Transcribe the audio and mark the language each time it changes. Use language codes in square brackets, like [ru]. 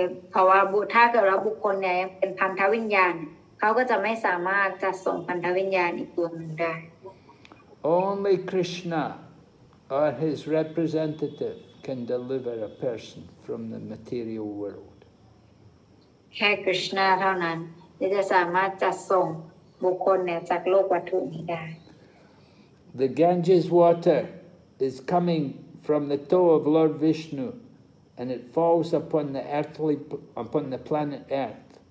[th] เพราะว่าถ้าเกิดว่าบุคคลเนี่ยเป็นพันธวิญญาณเขาก็จะไม่สามารถจัดส่งพันธวิญญาณอีกตัวหนึ่งได้ [en] Only Krishna or his representative can deliver a person from the material world. [th] แค่กฤษณาเท่านั้นที่จะสามารถจัดส่งบุคคลเนี่ยจากโลกวัตถุนี้ได้ [en] The Ganges water is coming from the toe of Lord Vishnu, and it falls upon the planet Earth.